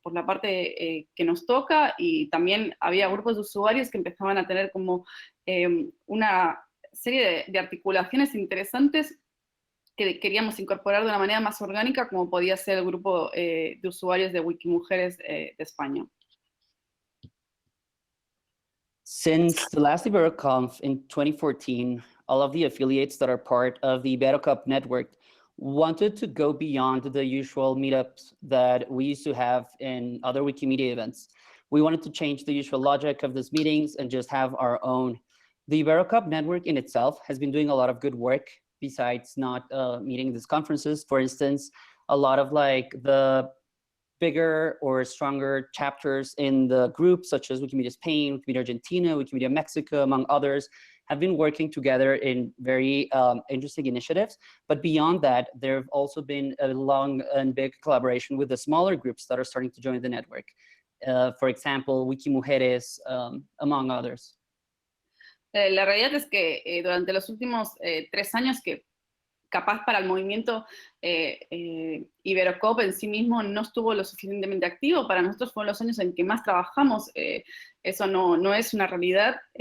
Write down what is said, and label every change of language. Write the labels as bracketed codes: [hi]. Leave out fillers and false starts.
[es] por la parte que nos toca, y también había grupos de usuarios que empezaban a tener como una serie de articulaciones interesantes que queríamos incorporar de una manera más orgánica, como podía ser el grupo de usuarios de Wikimujeres de España. [en] Since the last IberoConf in 2014, all of the affiliates that are part of the IberoCup network wanted to go beyond the usual meetups that we used to have in other Wikimedia events. We wanted to change the usual logic of these meetings and just have our own. The IberoCup network in itself has been doing a lot of good work besides not meeting these conferences. For instance, a lot of like the bigger or stronger chapters in the group, such as Wikimedia Spain, Wikimedia Argentina, Wikimedia Mexico, among others, have been working together in very interesting initiatives. But beyond that, there have also been a long and big collaboration with the smaller groups that are starting to join the network. For example, Wikimujeres, among others. [es] La realidad es que durante los últimos 3 años, que capaz para el movimiento IberoCop en sí mismo no estuvo lo suficientemente activo, para nosotros fueron los años en que más trabajamos, eso no es una realidad.